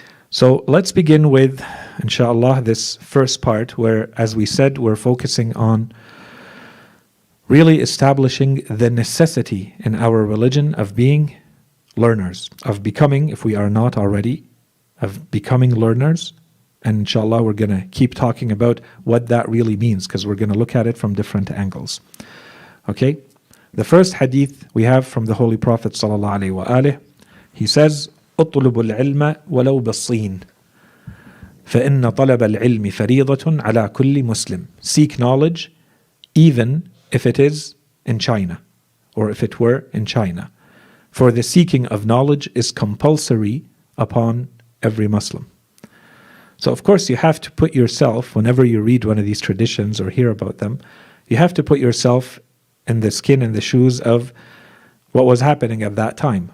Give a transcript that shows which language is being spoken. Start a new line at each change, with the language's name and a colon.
English: So let's begin with, inshallah, this first part where, as we said, we're focusing on really establishing the necessity in our religion of being learners, of becoming, if we are not already, of becoming learners. And inshallah, we're going to keep talking about what that really means, because we're going to look at it from different angles. Okay? The first hadith we have from the Holy Prophet ﷺ, he says,
Arabic: اطلب العلم ولو بالصين فإن طلب العلم فريضة على كل مسلم.
English: Seek knowledge even if it is in China, or if it were in China. For the seeking of knowledge is compulsory upon every Muslim. So of course you have to put yourself, whenever you read one of these traditions or hear about them, you have to put yourself in the skin and the shoes of what was happening at that time.